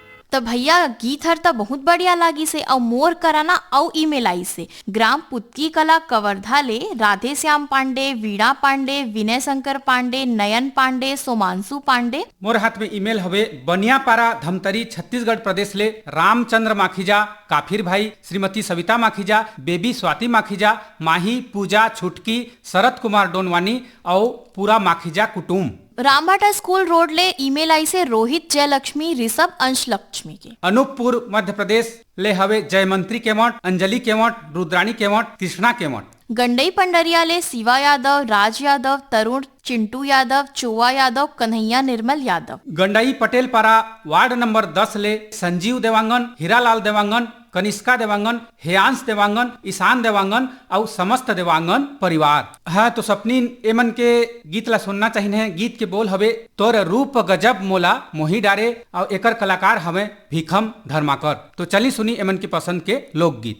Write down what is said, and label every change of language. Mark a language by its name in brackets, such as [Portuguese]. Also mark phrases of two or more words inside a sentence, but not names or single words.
[Chhattisgarhi] तो भैया गीत हर तो बहुत बढ़िया लागी से और मोर कराना और ईमेल आई से ग्राम पुतकी कला कवर्धा ले राधे श्याम पांडे, वीणा पांडे, विनय शंकर पांडे, नयन पांडे, सोमांशु पांडे। मोर हाथ में ईमेल हवे बनियापारा धमतरी छत्तीसगढ़ प्रदेश ले रामचंद्र माखीजा, काफिर भाई, श्रीमती सविता माखीजा, बेबी स्वाति माखीजा, माही, पूजा, छुटकी, शरद कुमार डोनवानी और पूरा माखीजा कुटुम्ब। रामबाटा स्कूल रोड ले ईमेल आई से रोहित जयलक्ष्मी, ऋषभ अंश लक्ष्मी के। अनूपपुर मध्य प्रदेश ले हवे जयमंत्री केमठ, अंजलि केमठ, रुद्राणी केमठ, कृष्णा केमठ। गंडई पंडरिया ले शिवा यादव, राज यादव, तरुण, चिंटू यादव, चोवा यादव, कन्हैया निर्मल यादव। गंडई पटेल पारा वार्ड नंबर 10 ले संजीव देवांगन, हीरालाल देवांगन, कनिष्का देवांगन, हेयांश देवांगन, ईशान देवांगन और समस्त देवांगन परिवार। हाँ तो सपनी एमन के गीत ला सुनना चाहिए। गीत के बोल हवे तोर रूप गजब मोला मोही डारे और एकर कलाकार हवे भीखम धर्माकर। तो चली सुनी एमन के पसंद के लोकगीत।